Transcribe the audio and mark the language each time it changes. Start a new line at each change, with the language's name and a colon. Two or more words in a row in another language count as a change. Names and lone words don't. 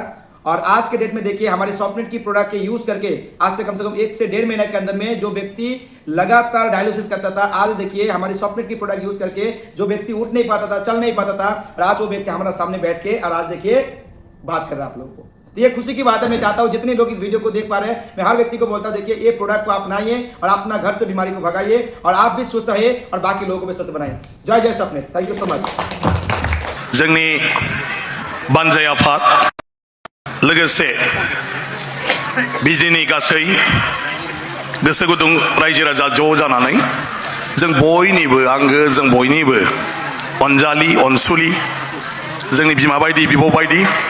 Hindi: और आज के डेट में देखिए हमारे सॉफ्टनेट की प्रोडक्ट के यूज करके आज से कम 1 से 1.5 महीने के अंदर में जो व्यक्ति लगातार डायलिसिस करता था, आज देखिए हमारी सॉफ्टनेट की प्रोडक्ट यूज करके जो व्यक्ति उठ नहीं पाता था, चल नहीं पाता था, और आज वो व्यक्ति हमारे सामने बैठ के और आज देखिए बात कर रहा है आप लोगों को। तो ये खुशी की बात है। मैं चाहता हूं जितने लोग इस वीडियो को देख पा रहे हैं, मैं हर व्यक्ति को बोलता हूं देखिए ये प्रोडक्ट को अपनाइए और अपना घर से बीमारी को भगाइए और आप भी स्वस्थ रहिए और बाकी लोगों को भी स्वस्थ बनाइए। जय जय
English: सॉफ्टनेट। thank you so much.
Bodo: जोंनि बानजाय आफाद लोगोसे बिजनेनि गासै गोसो गुदुं रायजो राजा ज' जानानै जों बयनिबो आंगो, जों बयनिबो अनजालि अनसुलि, जोंनि बिमा बायदि बिब' बायदि